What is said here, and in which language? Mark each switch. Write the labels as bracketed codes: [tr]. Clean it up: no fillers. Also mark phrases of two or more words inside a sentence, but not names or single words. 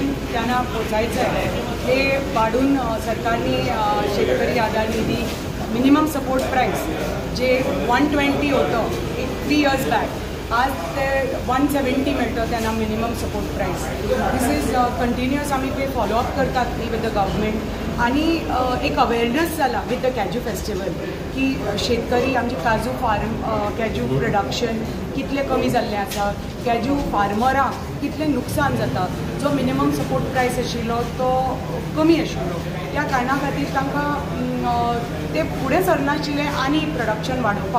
[mr] त्यांना पोचायचं आहे हे वाढून सरकारने शेतकरी आधार निधी [en] minimum support price [mr] जे 120 होतं [en] 3 years back [mr] आज ते 170 मिळतं त्यांना [en] minimum support price. this is continuous [mr] आम्ही ते फॉलोअप करतात [en] with the government [kok] आणि एक अवेअरनेस जाला [en] with the cashew festival [kok] की शेतकरी आमचे काजू फार्म [en] cashew production [kok] कितले कमी जाल्ले आसा, कॅज्यू फार्मरांक कितले नुकसान जाता, जो [en] minimum support price [kok] आशिल्लो तो कमी आशिल्लो त्या कारणा खातीर तांकां ते फुडें सरनाशिल्ले आनी प्रोडक्शन वाडोवपाक.